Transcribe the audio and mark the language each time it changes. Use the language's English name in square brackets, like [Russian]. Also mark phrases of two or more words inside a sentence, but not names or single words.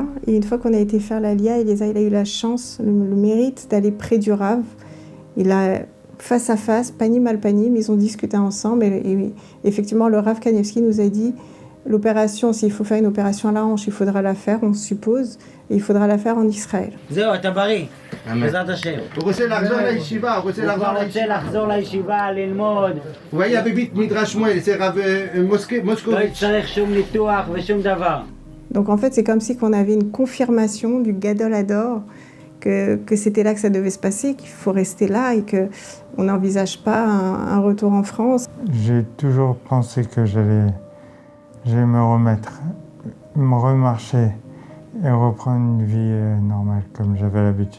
[French] Et une fois qu'on a été faire l'alia, Eliezer il a eu la chance, le mérite d'aller près du Rav. Il a face à face, panier mal panier, mais ils ont discuté ensemble et effectivement le Rav Kanievski nous a dit l'opération, s'il faut faire une opération à la hanche, il faudra la faire, on suppose, et il faudra la faire en Israël. [Hebrew] זהו, אתה בריא, בעזרת השם. הוא רוצה לחזור לישיבה, הוא רוצה לחזור לישיבה, ללמוד. הוא היה בבית מדרש שמואל, זה רב מוסקוביץ'. לא יצטרך שום ניתוח ושום דבר. [French] Donc en fait, c'est comme si on avait une confirmation du [Hebrew] גדול הדור [French] que c'était là que ça devait se passer, qu'il faut rester là et qu'on n'envisage pas un retour en France. J'ai toujours pensé que j'allais me remettre, me remarcher et reprendre une vie normale comme j'avais l'habitude.